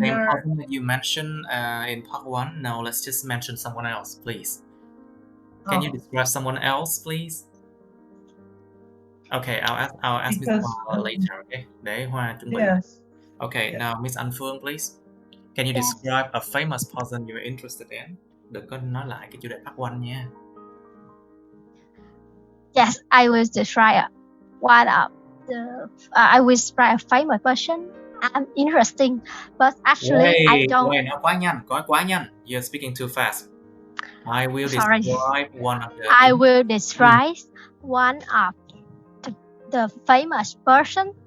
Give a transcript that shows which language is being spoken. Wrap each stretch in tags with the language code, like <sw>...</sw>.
<en>The same person that you mentioned in part 1? No, let's just mention someone else, please. Can you describe someone else, please? Okay, I'll ask Miss Because,</en> <vi>Hoa</vi> <en>later. Okay,</en> <vi>để Hoa chuẩn bị.</vi> <en>yes. Okay, Yes. now Miss Anh Phương, please. Can you Yes. describe a famous person you're interested in?</en> <vi>Đừng có nói lại cái chủ đề part 1 nha.</vi> <en>Yes, I will describe one of the. I will describe a famous person. I'm interesting, but actually I don't.</en> <vi>Wait, nói quá nhanh.</vi> <en>You're speaking too fast. I will Sorry. describe one of the. I will describe one of the famous person</en>